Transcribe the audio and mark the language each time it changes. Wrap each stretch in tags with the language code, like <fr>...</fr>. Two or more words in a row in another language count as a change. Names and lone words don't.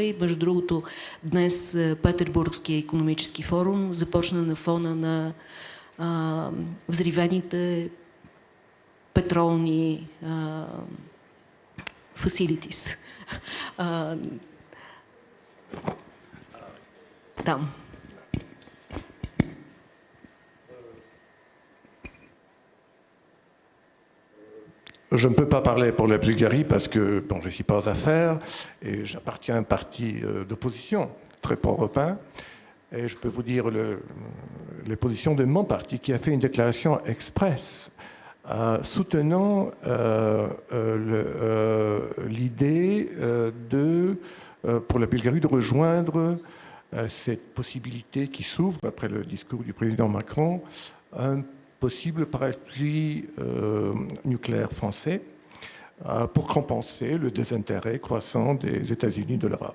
<bg>И между другото, днес Петербургския икономически форум започна на фона на взривените петролни facilities там.</bg> <fr>Je ne peux pas parler pour la Bulgarie parce que bon, je ne suis pas aux affaires et j'appartiens à un parti d'opposition très pro-européen. Et je peux vous dire les positions de mon parti qui a fait une déclaration expresse soutenant l'idée pour la Bulgarie de rejoindre cette possibilité qui s'ouvre après le discours du président Macron, un possible parapluie nucléaire français pour compenser le désintérêt croissant des États-Unis de l'Europe.</fr>